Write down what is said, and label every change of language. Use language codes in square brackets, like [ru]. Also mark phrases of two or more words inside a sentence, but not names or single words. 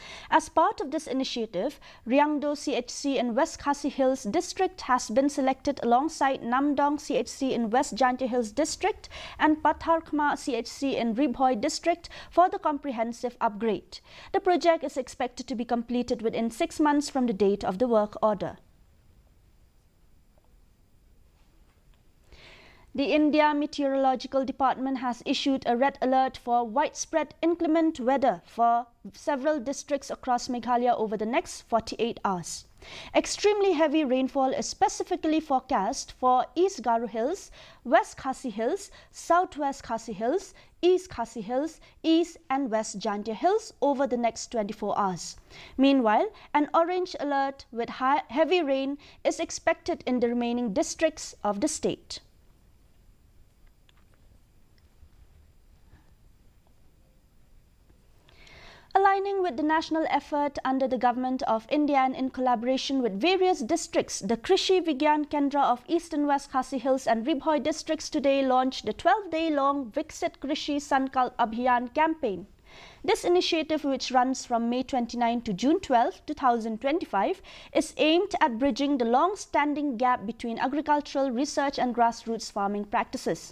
[en] As part of this initiative, Ryangdo CHC in West Khasi Hills District has been selected alongside Namdong CHC in West Jaintia Hills District and Patharkhma CHC in Ribhoi District for the comprehensive upgrade. The project is expected to be completed within 6 months from the date of the work order. The India Meteorological Department has issued a red alert for widespread inclement weather for several districts across Meghalaya over the next 48 hours. Extremely heavy rainfall is specifically forecast for East Garu Hills, West Khasi Hills, Southwest Khasi Hills, East Khasi Hills, East and West Jaintia Hills over the next 24 hours. Meanwhile, an orange alert with heavy rain is expected in the remaining districts of the state. Aligning with the national effort under the Government of India and in collaboration with various districts, the Krishi, Vigyan, Kendra of East and West Khasi Hills and Ribhoi districts today launched the 12-day-long Viksit Krishi Sankalp Abhiyan campaign. This initiative, which runs from May 29 to June 12, 2025, is aimed at bridging the long-standing gap between agricultural research and grassroots farming practices.